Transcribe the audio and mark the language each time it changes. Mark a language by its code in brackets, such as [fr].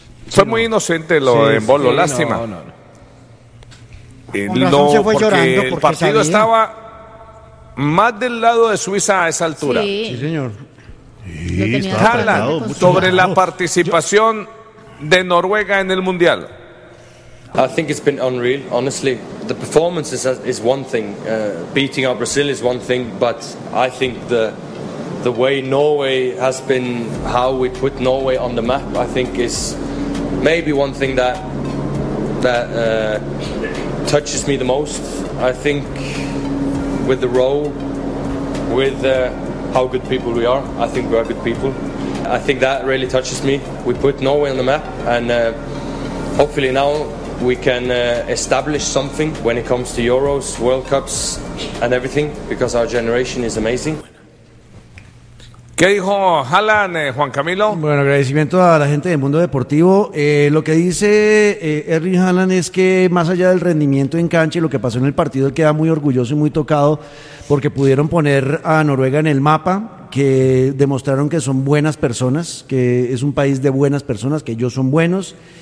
[es] Fue muy inocente lo de Bolo, lástima. No, se fue porque llorando porque el partido estaba más del lado de Suiza a esa altura. Sí señor. Sí, Haaland sobre la participación de Noruega en el Mundial. [en] I think it's been unreal, honestly. The performance is one thing, beating up Brazil is one thing, but I think the way Norway has been, how we put Norway on the map, I think is maybe one thing that touches me the most. I think with the role, with how good people we are, I think we are good people. I think that really touches me. We put Norway on the map, and hopefully now we can establish something when it comes to Euros, World Cups and everything, because our generation is amazing. [es] ¿Qué dijo Haaland, Juan Camilo? Bueno, agradecimiento a la gente del mundo deportivo. Lo que dice Erling Haaland es que más allá del rendimiento en cancha y lo que pasó en el partido, él queda muy orgulloso y muy tocado porque pudieron poner a Noruega en el mapa, que demostraron que son buenas personas, que es un país de buenas personas, que ellos son buenos.